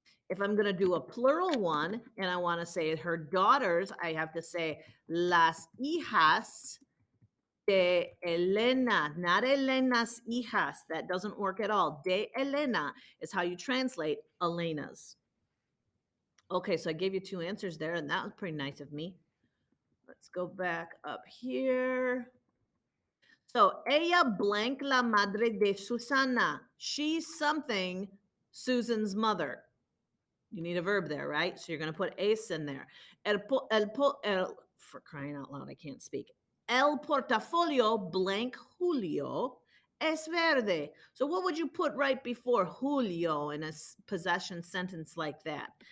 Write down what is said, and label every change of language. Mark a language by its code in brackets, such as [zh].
[en] If I'm going to do a plural one and I want to say her daughters, I have to say [es] las hijas de Elena, [en] not Elena's hijas. That doesn't work at all. [es] De Elena [en] is how you translate Elena's. Okay, so I gave you two answers there, and that was pretty nice of me. Let's go back up here. [es] So, ella blank la madre de Susana. [en] She's something Susan's mother. You need a verb there, right? So you're going to put es in there. For crying out loud, I can't speak. [es] El portafolio blank Julio es verde. [en] So what would you put right before Julio in a possession sentence like that?